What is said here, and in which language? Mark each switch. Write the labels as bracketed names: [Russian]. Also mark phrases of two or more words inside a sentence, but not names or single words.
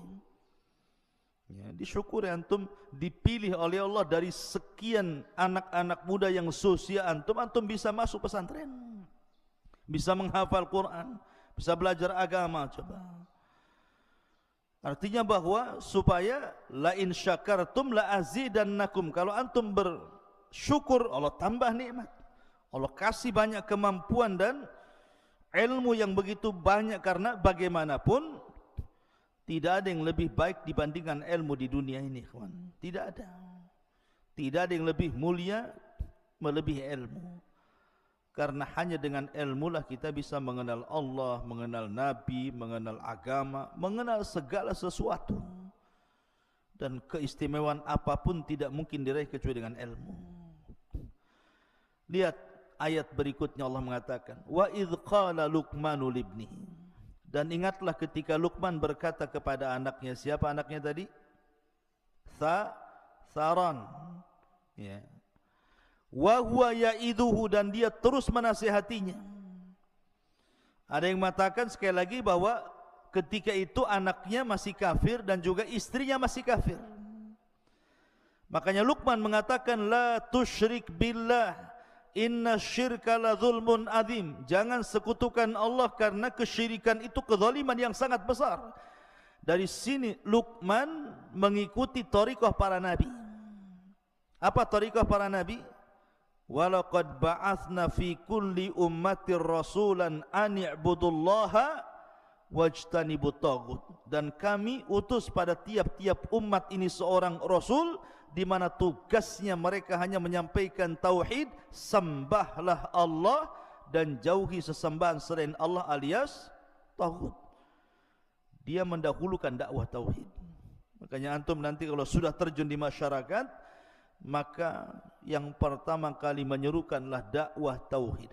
[Indonesian] Ya, disyukuri antum dipilih oleh Allah dari sekian anak-anak muda yang seusia antum, antum bisa masuk pesantren, bisa menghafal Quran, bisa belajar agama. Coba. Artinya bahwa supaya [Arabic] لئن شكرتم لأزيدنكم, [Indonesian] kalau antum bersyukur Allah tambah nikmat, Allah kasih banyak kemampuan dan ilmu yang begitu banyak, karena bagaimanapun tidak ada yang lebih baik dibandingkan ilmu di dunia ini, kawan. Tidak ada. Tidak ada yang lebih mulia melebihi ilmu. Karena hanya dengan ilmu lah kita bisa mengenal Allah, mengenal Nabi, mengenal agama, mengenal segala sesuatu. Dan keistimewaan apapun tidak mungkin diraih kecuali dengan ilmu. Lihat ayat berikutnya, Allah mengatakan, [Arabic] وإذ قال لقمان لابنه, [Indonesian] dan ingatlah ketika Luqman berkata kepada anaknya. Siapa anaknya tadi? Tharan, ya. [Arabic] وهو يعظه, [Indonesian] dan dia terus menasihatinya. Ada yang mengatakan sekali lagi bahwa ketika itu anaknya masih kafir dan juga istrinya masih kafir. Makanya Luqman mengatakan, [Arabic] لا تشرك بالله إن الشرك لظلم عظيم. [Indonesian] Jangan sekutukan Allah, karena kesyirikan itu kezaliman yang sangat besar. Dari sini Luqman mengikuti thariqah para nabi. Apa thariqah para nabi? [Arabic] ولقد بعثنا في كل أمة رسولا أن اعبدوا الله واجتنبوا الطاغوت, [Indonesian] dan kami utus pada tiap-tiap umat ini seorang rasul di mana tugasnya mereka hanya menyampaikan tauhid, sembahlah Allah dan jauhi sesembahan selain Allah alias taghut. Dia mendahulukan dakwah tauhid. Makanya antum nanti kalau sudah terjun di masyarakat, maka yang pertama kali menyerukanlah dakwah tauhid.